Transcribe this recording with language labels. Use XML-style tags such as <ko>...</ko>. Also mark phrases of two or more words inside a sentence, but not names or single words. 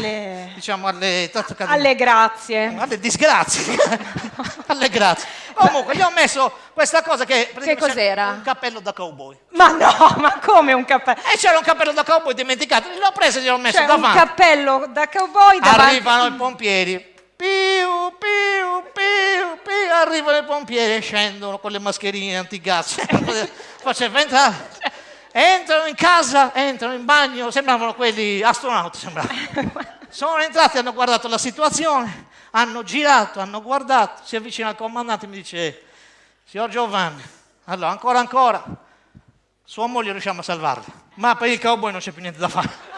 <it>grazie. Alle disgrazie. Alle grazie. Comunque, gli ho messo questa cosa che cos'era? Un cappello da cowboy. Ma no, ma come un cappello? E c'era un cappello da cowboy dimenticato, l'ho preso e gliel'ho messo davanti. Un cappello da cowboy davanti. Arrivano i pompieri. Piu, piu, piu, piu. Arrivano i pompieri e scendono con le mascherine antigas. Faceva entrare. Entrano in casa, entrano in bagno, sembravano quelli astronauti, Sono entrati, hanno guardato la situazione, hanno girato, hanno guardato, si avvicina al comandante e mi dice, signor Giovanni, allora ancora, sua moglie riusciamo a salvarla, ma per il cowboy non c'è più niente da fare.</it>